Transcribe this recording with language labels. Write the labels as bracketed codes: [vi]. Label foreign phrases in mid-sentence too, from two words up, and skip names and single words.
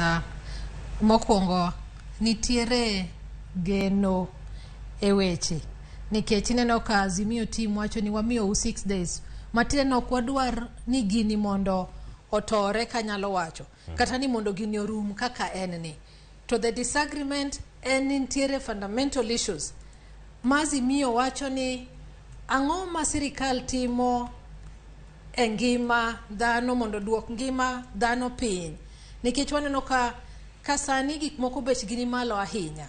[luo] Mokwongo nitiere geno e weche nikech ineno ka Azimio team wacho ni wamiyo 6 days matine ok wadwar ni gini mondo otore kanyalo wacho kata ni mondo gini orum kaka en ni. [en] To the disagreement [luo] en nitiere [en] fundamental issues. [luo] Azimio wacho ni ang'o ma sirikal timo e ngima dhano mondo duok ngima dhano piny nikech waneno ka sani gik moko bech gini malo ahinya.